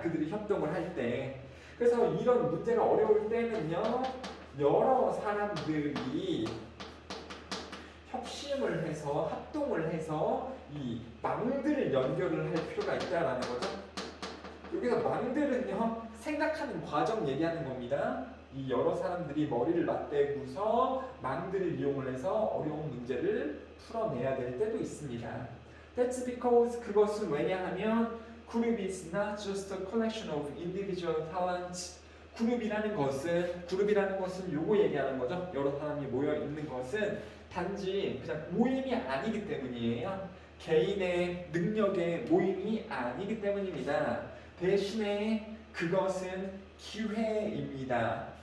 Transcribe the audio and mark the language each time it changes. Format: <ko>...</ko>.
<ko>그들이 협동을 할 때. 그래서 이런 문제가 어려울 때는요, 여러 사람들이 협심을 해서 합동을 해서 이 망들을 연결을 할 필요가 있다라는 거죠. 여기서 망들은요, 생각하는 과정 얘기하는 겁니다. 이 여러 사람들이 머리를 맞대고서 망들을 이용을 해서 어려운 문제를 풀어내야 될 때도 있습니다.</ko> <en>That's because,</en> <ko>그것은 왜냐하면</ko> <en>group is not just a collection of individual talents.</en> <ko>그룹이라는 것은 요거 얘기하는 거죠. 여러 사람이 모여 있는 것은 단지 그냥 모임이 아니기 때문이에요. 개인의 능력의 모임이 아니기 때문입니다. 대신에 그것은 기회입니다.</ko>